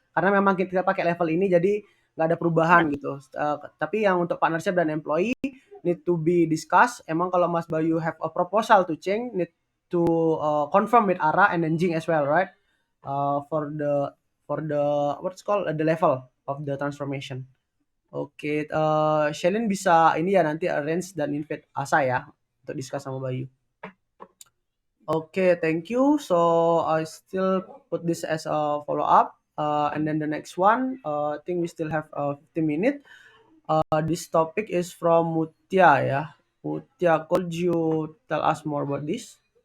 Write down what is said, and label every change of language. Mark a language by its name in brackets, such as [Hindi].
[Indonesian] Karena memang kita pakai level ini jadi nggak ada perubahan gitu. Tapi yang untuk [English] partnership dan employee need to be discussed. [Indonesian] Emang kalau [English] Mas Bayu have a proposal to change, need to confirm with Ara and then Jing as well, right? For the what's called the level of the transformation. [Indonesian] Oke, Shalin bisa ini ya nanti arrange dan invite Asa ya untuk discuss sama Bayu. [English] Oke, thank you. So I still put this as a follow up, and then the next one, I think we still have 15 minutes. This topic is from Mutia ya. Mutia, could you tell us more about this?